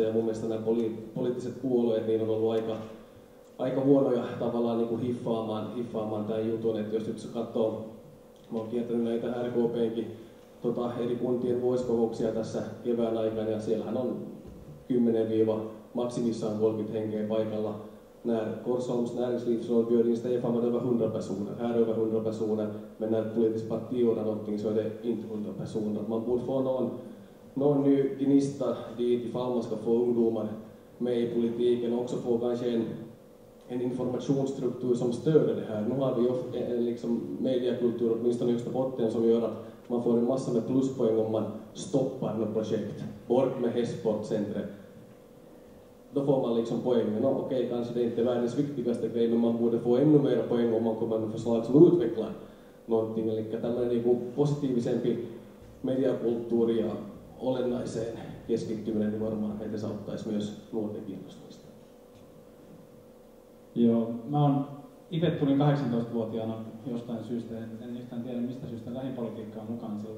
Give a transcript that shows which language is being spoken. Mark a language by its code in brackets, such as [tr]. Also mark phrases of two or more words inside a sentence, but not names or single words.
[fi] Ja mun mielestä nämä poliittiset puolueet niin on ollut aika huonoja tavallaan niin kuin hiffaamaan tämän jutun, että jos nyt katsoo, mä oon kiertänyt näitä RKP:nkin eri kuntien vuosikokouksia tässä kevään aikana, ja siellähän on 10-maksimissaan 30 henkeä paikalla. [sv] När Korsholms näringslivsråd bjöd in Stefan var det över 100 personer, här över 100 personer, men när ett politiskt parti ordnar någonting så är det inte 100 personer. Man borde få någon ny gnista dit ifall man ska få ungdomar med i politiken och också få kanske en informationsstruktur som stöder det här. Nu har vi ju liksom mediekultur åtminstone högsta botten som gör att man får en massa med pluspoäng om man stoppar något projekt. Bort med hästsportcentret. Då får man liksom poängen. Okej, kanske det är inte världens viktigaste grej, men man borde få ännu mer poäng om man kommer med förslag som utvecklar någonting. [fi] Eli tämmöinen niin positiivisempi mediakulttuuri ja olennaiseen keskittyminen niin varmaan edesauttaisi myös nuorten kiinnostumista. Joo, mä oon itse tulin 18-vuotiaana jostain syystä, en yhtään tiedä mistä syystä lähdin politiikkaan mukaan silloin.